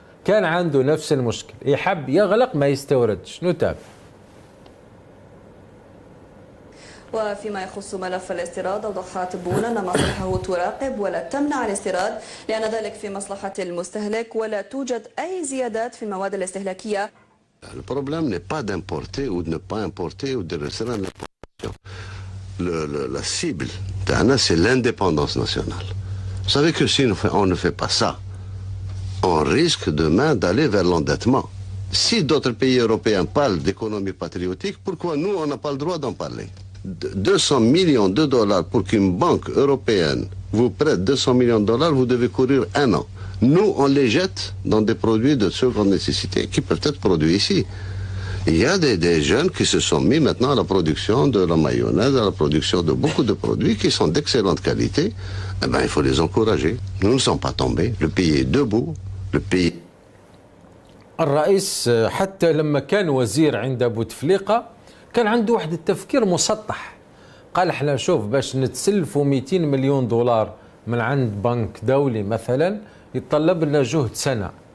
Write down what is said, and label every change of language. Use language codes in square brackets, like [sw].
[ar] كان عنده نفس المشكل، يحب يغلق ما يستوردش. نتابع. وفيما يخص ملف الاستيراد أوضحت بون أن مصلحته تراقب ولا تمنع الاستيراد لأن ذلك في مصلحة المستهلك ولا توجد أي زيادات في المواد الاستهلاكية. [fr] Le problème n'est pas d'importer ou de ne pas importer ou de restreindre l'importation. La cible, c'est l'indépendance nationale. Vous savez que si on ne fait pas ça, on risque demain d'aller vers l'endettement. Si d'autres pays européens parlent d'économie patriotique, pourquoi nous, on n'a pas le droit d'en parler? 200 millions de dollars pour qu'une banque européenne vous prête 200 millions de dollars, vous devez courir 1 an. Nous, on les jette dans des produits de seconde nécessité qui peuvent être produits ici. Il y a des jeunes qui se sont mis maintenant à la production de la mayonnaise, à la production de beaucoup de produits qui sont d'excellente qualité. Eh ben, il faut les encourager. Nous ne sommes pas tombés. Le pays est debout. Le pays. [ar] الرئيس حتى لما كان وزير عند بوتفليقة كان عنده واحد التفكير مسطح. قال احنا شوف باش نتسلفوا 200 مليون دولار من عند بنك دولي مثلا يتطلب لنا جهد سنة.